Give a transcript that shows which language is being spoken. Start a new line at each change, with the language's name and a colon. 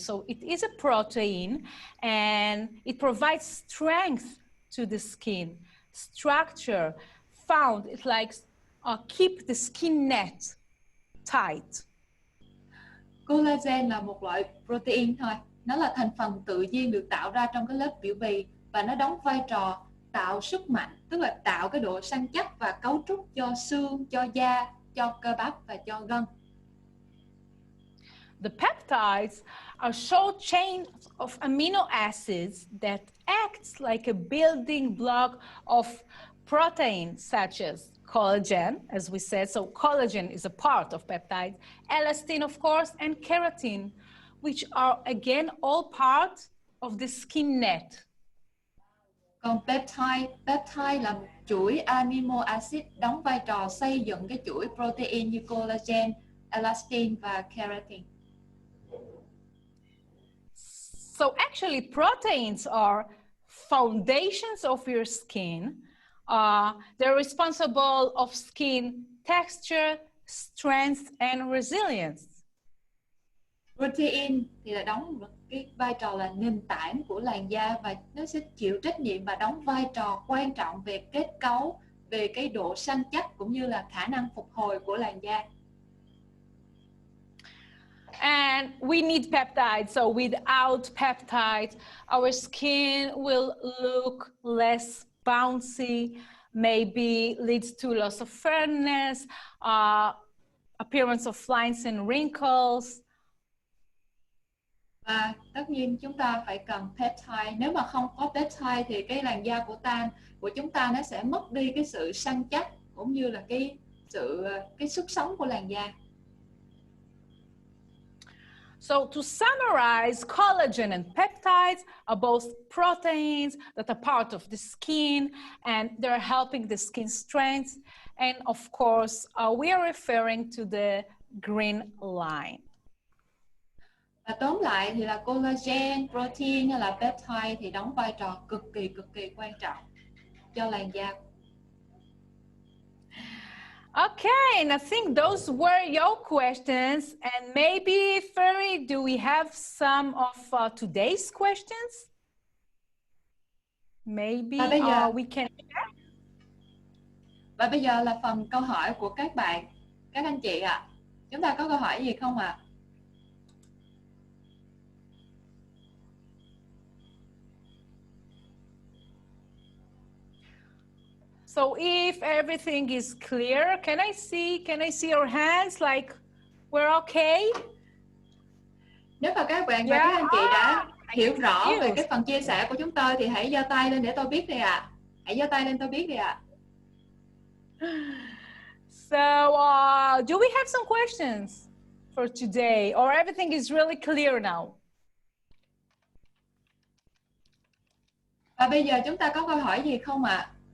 English: So it is a protein and it provides strength to the skin, structure, found. It likes keep the skin net tight.
Vietnamese: Collagen là một loại protein thôi. Nó là thành phần tự nhiên được tạo ra trong cái lớp biểu bì và nó đóng vai trò tạo sức mạnh, tức là tạo cái độ săn chắc và cấu trúc cho xương, cho da, cho cơ bắp và cho gân.
English: The peptides are short chains of amino acids that acts like a building block of proteins such as collagen, as we said. So collagen is a part of peptides, elastin, of course, and keratin, which are again all part of the skin net.
Vietnamese: Còn peptide là một chuỗi amino acid đóng vai trò xây dựng cái chuỗi protein như collagen, elastin và keratin.
English: So actually proteins are foundations of your skin. They're responsible of skin texture, strength and resilience.
Vietnamese: Protein thì là đóng một cái vai trò là nền tảng của làn da và nó sẽ chịu trách nhiệm và đóng vai trò quan trọng về kết cấu, về cái độ săn chắc cũng như là khả năng phục hồi của làn da.
English: And we need peptides. So without peptides, our skin will look less bouncy, maybe leads to loss of fairness, appearance of lines and wrinkles.
Vietnamese: Và tất nhiên chúng ta phải cần peptide. Nếu mà không có peptide thì cái làn da của chúng ta nó sẽ mất đi cái sự săn chắc cũng như là cái sức sống của làn da.
English: So to summarize, collagen and peptides are both proteins that are part of the skin, and they're helping the skin strength. And of course, we are referring to the green line.
Vietnamese: Và tóm lại thì là collagen, protein hay là peptide thì đóng vai trò cực kỳ quan trọng cho làn da.
English: Okay, and I think those were your questions. And maybe, Ferry, do we have some of today's questions? Maybe we can.
Vietnamese: Và bây giờ là phần câu hỏi của các bạn, các anh chị ạ. Chúng ta có câu hỏi gì không ạ?
English: So if everything is clear, can I see your hands like we're okay?
Vietnamese: Nếu mà các bạn và các anh chị đã hiểu rõ về cái phần chia sẻ của chúng tôi thì hãy giơ tay lên để tôi biết đi ạ. Hãy giơ tay lên tôi biết đi ạ.
English: So do we have some questions for today, or everything is really clear now?
Vietnamese: Và bây giờ chúng ta có câu hỏi gì không ạ?